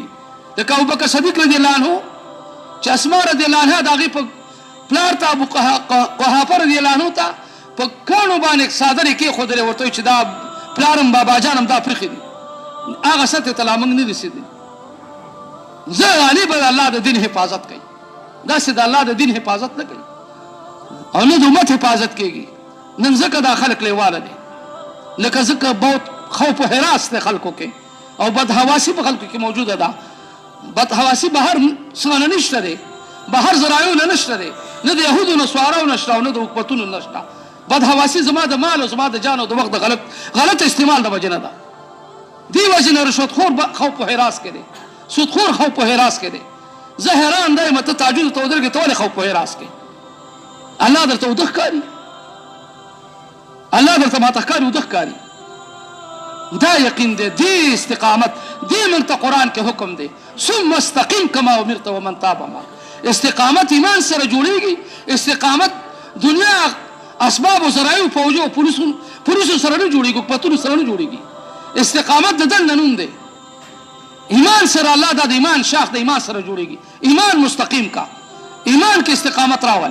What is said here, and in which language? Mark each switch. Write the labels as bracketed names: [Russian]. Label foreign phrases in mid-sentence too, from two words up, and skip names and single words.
[Pashto] لکه ابوبکر صدیق [Arabic] رضی الله عنه [Pashto] چې اسماء [Arabic] رضی الله عنها [Pashto] د هغې په پلار ته ابو قحافه [Arabic] رضی الله عنه [Pashto] ته په کاڼو باندې څادر یې کېښودلی، ورته وایي چې دا پلارم باباجانم دا پرېښي دي. هغه سطح ته لا موږ نه رسېدلي. زه علي به د الله د دین حفاظت کوي، دا سید الله د دین حفاظت نه کوي او نه د امت حفاظت کیږي. نن ځکه دا خلک لیواله دي، لکه ځکه بہت خوف و حراس د خلکو کې او بدحواسی په خلکو کې موجوده ده. بدحواسی بهر څنګه نشته دی، بهر زرایونه نشته دی، نه د یهودو نصاراو نشته او نه د حکومتونو نشته. بدحواسی زما د مال او زما د جان او د وخت د غلط استعمال د وجې نه ده. دی وجې نه رشوتخور خوف و حراس کې دی، سودخور خوف و حراس کې دی. زه حیران دی ته تهجد ته ودرېږې ته ولې خوف و حراس کې؟ الله درته وده ښکاري، الله درته ماته ښکاري وده ښکاري. دا یقین دی، دی استقامت دی موږ ته قرآن کې حکم دی ثم [Arabic] استقم کما امرت ومن تاب معک. [Pashto] استقامت ایمان سره جوړیږي، استقامت دنیا اسباب و ذرایع فوجو او پولیسو سره نه جوړیږي، حکومتونو سره نه جوړیږي. استقامت د دننه نوم دی. ایمان سره الله دا د ایمان شاخ د ایمان سره جوړیږي. ایمان مستقیم کا، ایمان کې استقامت راوله.